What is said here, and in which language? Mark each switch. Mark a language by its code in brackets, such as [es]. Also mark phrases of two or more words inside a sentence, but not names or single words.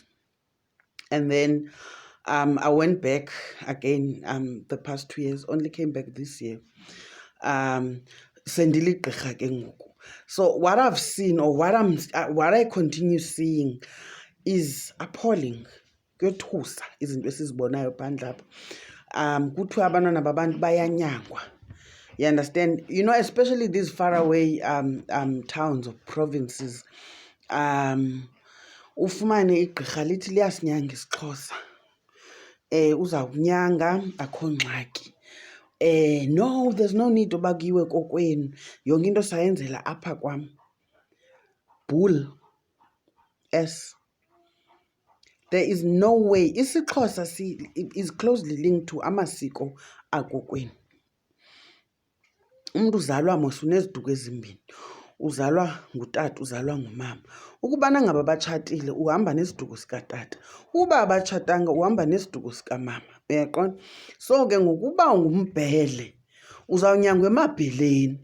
[en] And then I went back again the past 2 years, only came back this year. So what I've seen, or what I continue seeing, is appalling. [xh] Xhosa izinto esizibonayo phandle apha. Kuthiwa abantwana babantu bayanyangwa. [en] You understand? Especially these faraway towns or provinces. [xh] Ufumane igqirha lithi liyasinyanga isiXhosa. Uzawukunyanga akho ngxaki. [en] No, there's no need [xh] oba kuyiwe kokwenu. Yonke into sayenzela apha kwam. [en] Bull. S. There is no way. isiXhosa is closely linked to [xh] amasiko akokwenu. Umuntu uzalwa mos uneziduko ezimbini. Uzalwa ngutata, uzalwa ngumama. Ukubana ngaba batshatile uhamba nesiduko sikatata. Uba abatshatanga uhamba nesiduko sikamama. Uyaqonda? So ke ngokuba ungumbhele uzawunyangwa emabheleni.